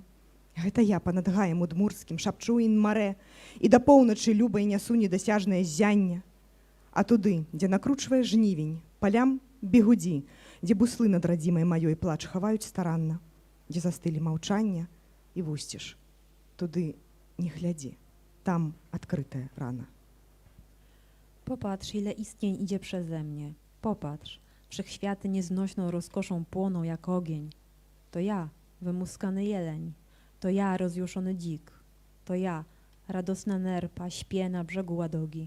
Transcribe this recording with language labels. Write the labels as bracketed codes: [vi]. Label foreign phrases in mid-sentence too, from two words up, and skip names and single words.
[be] Гэта я панад гаем удмурскім шапчу ін маре, і да поўначы любай нясу недасяжнае ззянне. А туды, дзе накручвае жнівень, палям бегудзі, дзе буслы над радзімай маёй плач хаваюць старанна, дзе застылі маўчання і вусціш. Туды не глядзі, [pl] tam odkryte rana. Popatrz, ile istnień idzie przeze mnie. Popatrz, wszechświaty nieznośną rozkoszą płoną jak ogień. To ja, wymuskany jeleń. To ja, rozjuszony dzik. To ja, radosna nerpa, śpię na brzegu Ładogi.